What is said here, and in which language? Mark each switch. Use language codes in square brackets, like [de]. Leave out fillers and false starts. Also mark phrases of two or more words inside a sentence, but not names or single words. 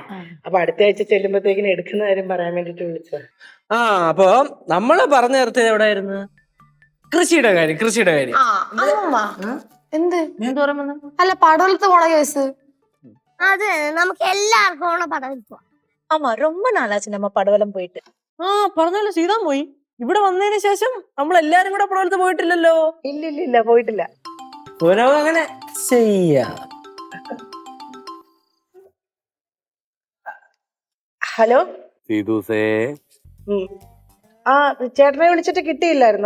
[ml] അപ്പൊ അടുത്ത ആഴ്ച ചെല്ലുമ്പോഴത്തേക്കിന് എടുക്കുന്ന കാര്യം പറയാൻ വേണ്ടിട്ട് വിളിച്ചത്. ആ അപ്പൊ നമ്മള് പറഞ്ഞു നിർത്തിയത് എവിടെയായിരുന്നു? കൃഷിയുടെ കാര്യം. എന്ത് എന്ത് പറയുമ്പോ? അല്ല പടവലത്ത് പോണ കേസ്. അത് നമുക്ക് എല്ലാവർക്കും ഉള്ള പടവിൽ പോവാം. [ta] ஆமா ரொம்ப நாளாச்சு நம்ம படவலம் போயிட்டு. [ml] ആ പറഞ്ഞല്ലോ, സീതാ പോയി. ഇവിടെ വന്നതിന് ശേഷം നമ്മൾ എല്ലാരും കൂടെ പടവലത്ത് പോയിട്ടില്ലല്ലോ. ഇല്ല പോയിട്ടില്ല. അങ്ങനെ ചെയ്യാം. ഹലോ. സീതുസേ, ആ ചേട്ടനെ വിളിച്ചിട്ട് കിട്ടിയില്ലായിരുന്നോ?